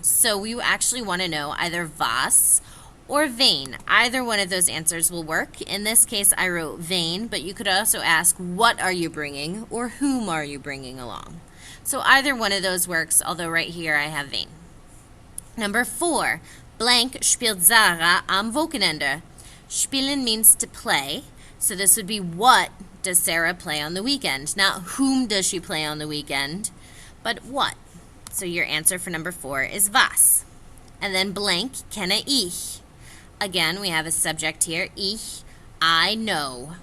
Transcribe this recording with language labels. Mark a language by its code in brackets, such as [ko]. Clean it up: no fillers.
[en] So we actually want to know either was or wen. Either one of those answers will work. In this case, I wrote wen, but you could also ask what are you bringing or whom are you bringing along. So either one of those works, although right here I have wen. Number 4, [de] blank spielt Sarah am Wochenende. [en] Spielen means to play, so this would be what does Sarah play on the weekend? Not whom does she play on the weekend, but what. So your answer for number 4 is was. And then blank [de] kenne ich. [en] Again, we have a subject here, ich, I know.